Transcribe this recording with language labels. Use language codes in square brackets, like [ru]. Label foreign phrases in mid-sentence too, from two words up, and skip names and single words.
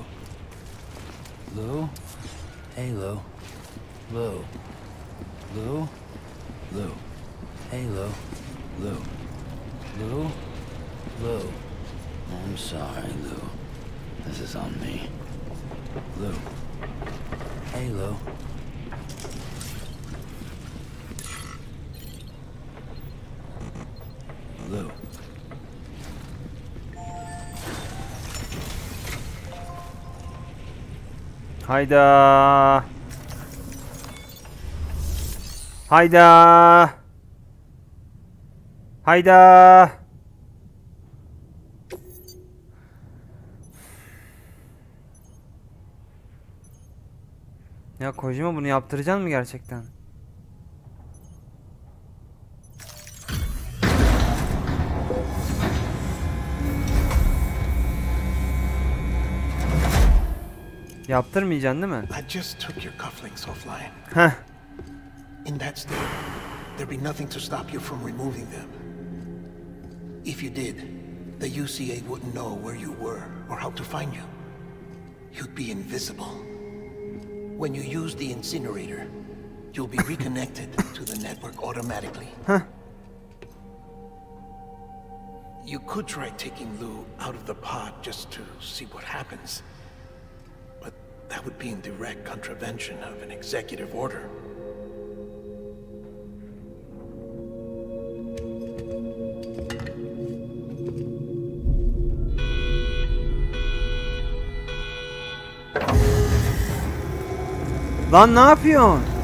[en] Lou? Hey, Lou. Lou. Lou? Lou. Hey, Lou. Lou. Lou? Lou. I'm sorry, Lou. This is on me. Lou. Hey, Lou. Lou. [tr] Hayda. Hayda. Hayda. Ya Kojima bunu yaptıracaksın mı gerçekten? Yaptırmayacaksın değil mi? [en] I just took your cufflinks offline. Heh. In that state, there'd be nothing to stop you from removing them. If you did, the UCA wouldn't know where you were or how to find you. You'd be invisible. When you use the incinerator, you'll be reconnected to the network automatically. Huh. You could try taking Lou out of the pod just to see what happens. But that would be in direct contravention of an executive order. [tr] Lan ne yapıyorsun?